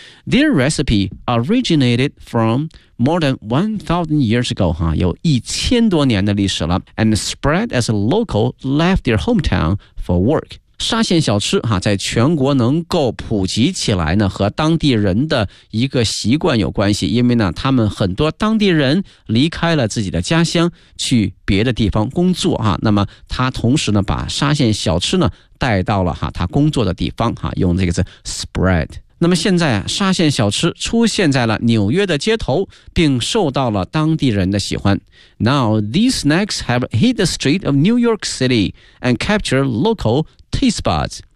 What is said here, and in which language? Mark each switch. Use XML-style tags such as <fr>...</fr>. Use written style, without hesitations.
<en>Their recipe originated from more than 1000 years ago</en> <zh>哈，有1000多年的历史了，</zh> <en>and spread as a local left their hometown for work。</en> <zh>沙县小吃哈，在全国能够普及起来呢，和当地人的一个习惯有关系，因为呢他们很多当地人离开了自己的家乡去别的地方工作哈，那么他同时呢把沙县小吃呢带到了哈他工作的地方哈，用这个字 spread。那么现在沙县小吃出现在了纽约的街头，并受到了当地人的喜欢。</zh> <en>Now these snacks have hit the street of New York City and capture localTaste buds。</en>